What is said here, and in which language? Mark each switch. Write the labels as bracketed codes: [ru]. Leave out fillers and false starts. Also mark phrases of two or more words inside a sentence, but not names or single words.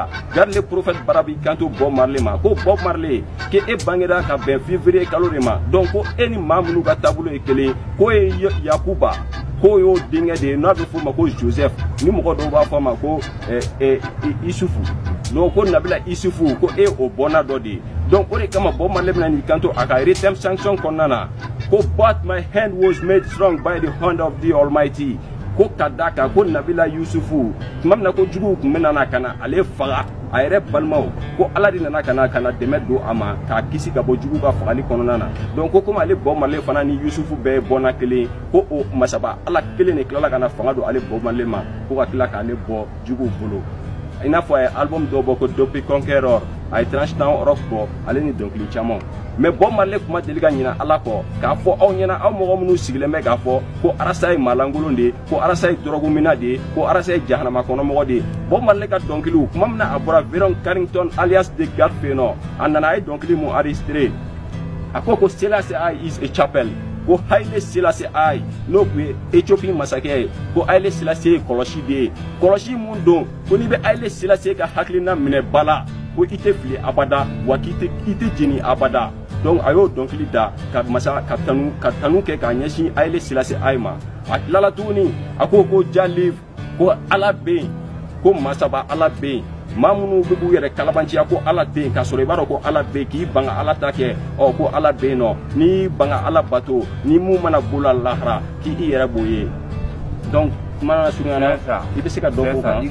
[bm] bara b'i kanto Bob Marley ma ko Bob Marley ke e bangera ka bɛn février kalo de ma donc ko e ni maa minnu ka taabolo ye kelen ko ye Yakuba ko y'o denkɛ de ye n'a bɛ fɔ o ma ko Joseph ni mɔgɔ dɔw b'a fɔ a ma ko Isufu donc ko Nabila Isufu ko e o bɔnna dɔ de ye donc o de kama Bob Marley bɛna n'i kanto a ka rhythm sanction kɔnɔna na ko [en] but my hand was made strong by the hand of the Almighty [bm] ko ka da kan ko Nabila Yusufu tuma min na ko juguw tun bɛ nana ka na ale faga a yɛrɛ balimaw ko Ala de nana ka na dɛmɛ don a ma k'a kisi ka bɔ juguw ka fagali kɔnɔna na donc ko komi ale Bob Marley fana ni Yusufu bɛɛ ye bɔnna kelen ko o masaba Ala kelen de tilala ka na fanga don ale Bob Marley ma ko ka tila k'ale bɔ juguw bolo I n'a fɔ a ye album dɔ bɔ ko Dope Conqueror a ye Tranche Town Rock bɔ ale ni dɔnkili caman mais Bob Marley kuma deli ka ɲina Ala kɔ k'a fɔ aw ɲɛna aw mɔgɔ minnu sigilen bɛ k'a fɔ ko Arastaya ye maalankolon de ye ko Arastaya ye dɔrɔgumina de ye ko Arastaya ye jahanama kɔnɔmɔgɔ de ye Bob Marley ka dɔnkiliw kuma min na a bɔra Veron Carrington alias The God fɛ yen nɔ a nana a ye dɔnkili mun enregistré a ko Selassie I is a chapel ko Haile Selassie I n'o tun ye Éthiopie masakɛ ye ko Haile Selassie ye kɔlɔsi de ye kɔlɔsi mun don ko n'i bɛ Haile Selassie ka hakilina minɛ ba la ko I tɛ fili abada wa k'i tɛ jeni abada donc a y'o dɔnkili da ka tanu kɛ k'a ɲɛsin Haile Selassie I ma a tilala tuguni a ko ja live ko Ala bɛ yen ko masaba Ala bɛ yen maa minnu bɛ k'u yɛrɛ kalabanciya ko Ala tɛ yen k'a sɔrɔ I b'a dɔn ko Ala bɛ yen k'i ban ka Ala ta kɛ ko Ala bɛ yen nɔ n'i ban ka Ala bato ni mun mana bolo a lahara k'i yɛrɛ b'o ye donc kuma surunya na I bɛ se ka dɔ k'o kan